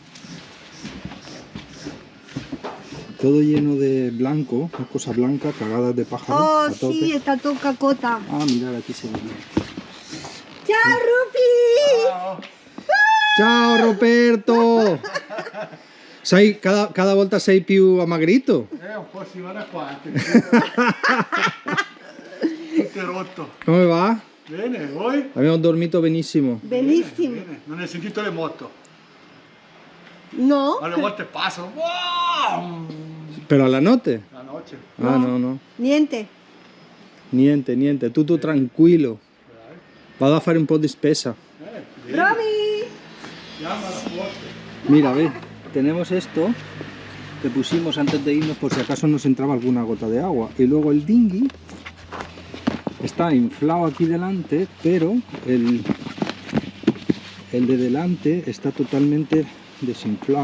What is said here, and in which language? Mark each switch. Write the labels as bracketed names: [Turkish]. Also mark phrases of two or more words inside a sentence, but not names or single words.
[Spanish] Todo lleno de blanco, una cosa blanca, cagadas de pájaro. Oh, sí, está todo cacota. Ah, mirad, aquí se ve bien. ¡Chao, Rupi! ¡Chao! ¡Chao, Roberto! [Italian] Cada volta sei più amagrito. Un po' si va da qua. rotto. Come va? Bene, voi? Abbiamo dormito benissimo. Benissimo. Bene. Non hai sentito le moto? No, Alle volte passano. Wow! [Spanish] Pero a la [Italian] notte? La noce. Ah, no, no. niente. Niente, tutto tranquillo. Vado a fare un po' di spesa. Bene. Roby. Chiama la porta. [Spanish] Mira, ve, tenemos esto que pusimos antes de irnos por si acaso nos entraba alguna gota de agua. Y luego el dinghy está inflado aquí delante, pero el de delante está totalmente desinflado.